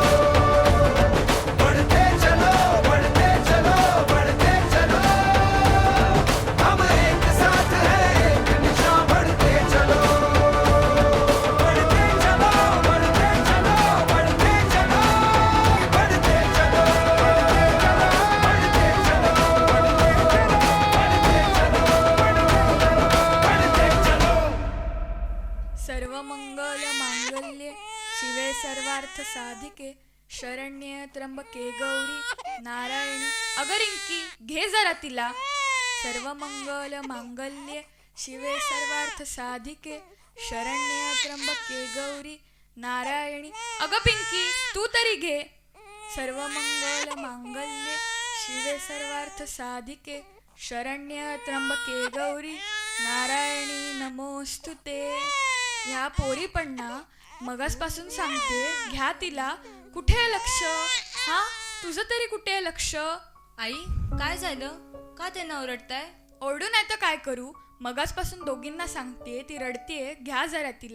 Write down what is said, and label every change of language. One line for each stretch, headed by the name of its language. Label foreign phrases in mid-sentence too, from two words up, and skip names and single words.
Hindi: बढ़ते चलो बढ़ते चलो बढ़ते चलो, हम एक साथ हैं एक निशान, बढ़ते चलो। बढ़ते चलो बढ़ते चलो बढ़ते चलो, बढ़ते चलो बढ़ते चलो।
Sanskrit: सर्व मंगल मांगल्ये शिवे सर्वार्थ साधिके शरण्ये त्र्यंबके गौरी नारायणी.
Marathi: अगं रिंकी, घे जरा तिला.
Sanskrit: सर्व मंगल मांगल्ये शिवे सर्वार्थ साधिके शरण्ये त्र्यंबके गौरी नारायणी.
Marathi: अगं पिंकी, तू तरी घे.
Sanskrit: सर्व मंगल मांगल्ये शिवे सर्वार्थ साधिके शरण्य त्र्यंबके गौरी नारायणी नमोस्तुते.
Marathi: ह्या पोरी पण ना मगासपासून सांगते, घ्या तिला. कुठे आहे लक्ष? हा, तुझं तरी कुठे आहे लक्ष? आई, काय झालं? का त्यांना ओरडताय? ओरडू नाही तर काय करू? मगासपासून दोघींना सांगते, ती रडतीये, घ्या जरा तिला.